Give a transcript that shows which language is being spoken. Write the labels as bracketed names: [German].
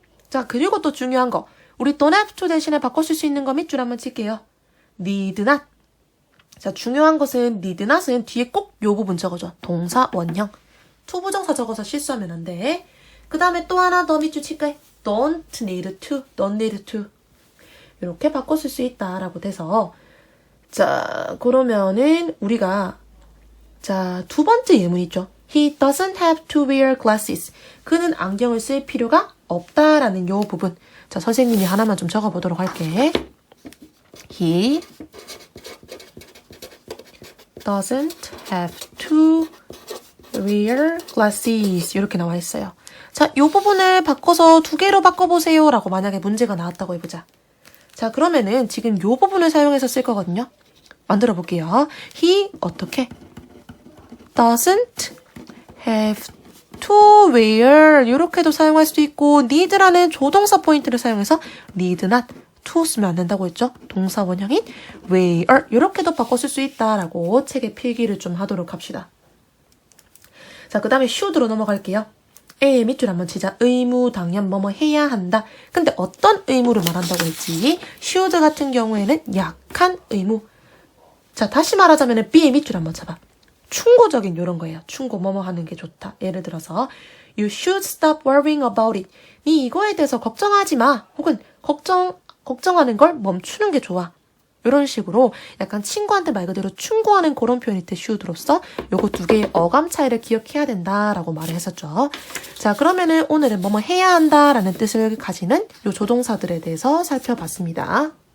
[Korean] 자, 그리고 또 중요한 거. 우리 [English] don't have to [Korean] 대신에 바꿔 쓸 수 있는 거 밑줄 한번 칠게요. [English] need not. [Korean] 자, 중요한 것은 need not은 뒤에 꼭 요 부분 적어줘. 동사 원형. to 부정사 적어서 실수하면 안 돼. 그 다음에 또 하나 더 밑줄 칠까요? [English] don't need to, don't need to. [Korean] 이렇게 바꿔 쓸 수 있다라고 돼서 자, 그러면은 우리가 자, 두 번째 예문 있죠. [English] He doesn't have to wear glasses. [Korean] 그는 안경을 쓸 필요가 없다라는 요 부분. 자, 선생님이 하나만 좀 적어보도록 할게. [English] He doesn't have to wear glasses. [Korean] 이렇게 나와 있어요. 자, 요 부분을 바꿔서 두 개로 바꿔보세요. 라고 만약에 문제가 나왔다고 해보자. 자, 그러면은 지금 요 부분을 사용해서 쓸 거거든요. 만들어 볼게요. He 어떻게? [English] doesn't have to wear [Korean] 이렇게도 사용할 수도 있고 need라는 조동사 포인트를 사용해서 [English] need not to [Korean] 쓰면 안 된다고 했죠. 동사 원형인 wear 이렇게도 바꿔 쓸 수 있다라고 책에 필기를 좀 하도록 합시다. 자, 그 다음에 should로 넘어갈게요. A의 밑줄 한번 치자. 의무, 당연, 뭐뭐 해야 한다. 근데 어떤 의무를 말한다고 했지? should 같은 경우에는 약한 의무. 자, 다시 말하자면 B의 밑줄 한번 쳐봐. 충고적인 이런 거예요. 충고 뭐뭐 하는 게 좋다. 예를 들어서 [English] You should stop worrying about it. [Korean] 네 이거에 대해서 걱정하지 마. 혹은 걱정하는 걸 멈추는 게 좋아. 이런 식으로 약간 친구한테 말 그대로 충고하는 그런 표현일 때 should로서 요거 두 개의 어감 차이를 기억해야 된다라고 말을 했었죠. 자, 그러면은 오늘은 뭐뭐 해야 한다라는 뜻을 가지는 요 조동사들에 대해서 살펴봤습니다.